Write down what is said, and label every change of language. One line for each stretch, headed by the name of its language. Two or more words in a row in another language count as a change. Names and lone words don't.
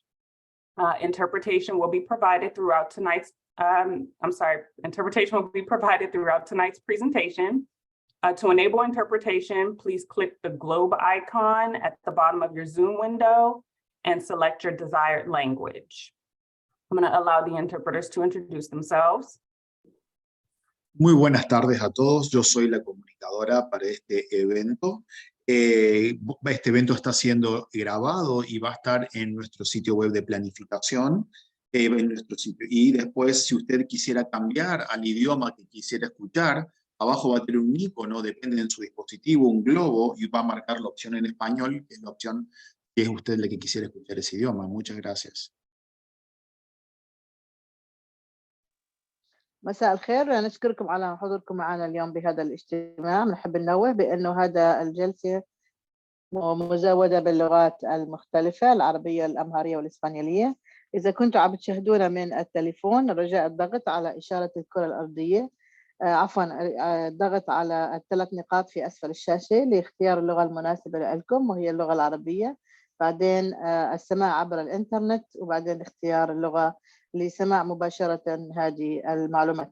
English: Interpretation will be provided throughout tonight's, interpretation will be provided throughout tonight's presentation. To enable interpretation, please click the globe icon at the bottom of your Zoom window and select your desired language. I'm going to allow the interpreters to introduce themselves.
Spanish: Muy buenas tardes a todos. Yo soy la comunicadora para este evento. Este evento está siendo grabado y va a estar en nuestro sitio web de planificación. En nuestro sitio. Y después, si usted quisiera cambiar al idioma que quisiera escuchar, abajo va a tener un icono, depende de su dispositivo, un globo, y va a marcar la opción en español, que es la opción que es usted la que quisiera escuchar ese idioma. Muchas gracias.
Arabic: مساء الخير، نشكركم على حضوركم معنا اليوم بهذا الاجتماع. نحب ننوه بأنه هذا الجلسة مزودة باللغات المختلفة، العربية الأمهرية والإسبانيولية. إذا كنتوا عم تشاهدونا من التليفون، رجاء الضغط على إشارة الكرة الأرضية، الضغط على الثلاث نقاط في أسفل الشاشة لاختيار اللغة المناسبة لكم وهي اللغة العربية، بعدين السماع عبر الإنترنت، وبعدين اختيار اللغة لسماع مباشرة هذه المعلومات.